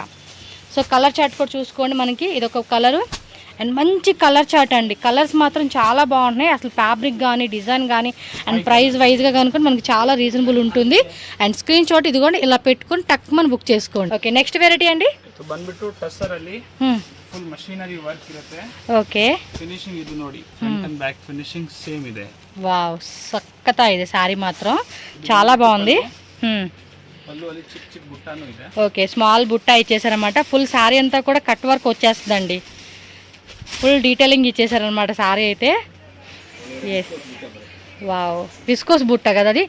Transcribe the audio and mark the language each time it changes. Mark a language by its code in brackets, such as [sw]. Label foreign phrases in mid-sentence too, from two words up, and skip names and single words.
[te] సో [en] color chart [te] కూడా చూసుకోండి, మనకి ఇదొక కలరు అండ్ మంచి [en] color chart [te] అండి. కలర్స్ మాత్రం చాలా బాగుంటున్నాయి. అసలు ఫ్యాబ్రిక్ కానీ డిజైన్ కానీ అండ్ ప్రైస్ వైజ్గా కనుక మనకి చాలా రీజనబుల్ ఉంటుంది. అండ్ [en] screen shot [te] ఇదిగోండి ఇలా పెట్టుకొని టక్ మనం బుక్ చేసుకోండి. ఓకే, [en] next variety [te] అండి. [en] full machinery work [kn] ಇರುತ್ತೆ. ಓಕೆ, ಫಿನಿಶಿಂಗ್ ಇದು ನೋಡಿ, [en] front and back finishing same [kn] ಇದೆ. [te] వావ్, సక్కతా ఇది సారీ మాత్రం చాలా బాగుంది. పళ్ళు ಅಲ್ಲಿ చిక్ చిక్ బుట్టాను ಇದೆ. ఓకే, స్మాల్ బుట్ట ఇచ్చేసారనమాట. [en] full saree [te] అంతా కూడా [en] cut work [te] వచ్చేస్తుందండి. [en] full detailing [te] ఇచ్చేసారనమాట సారీ అయితే. ఎస్, వావ్, విస్కోస్ బుట్ట కదా అది.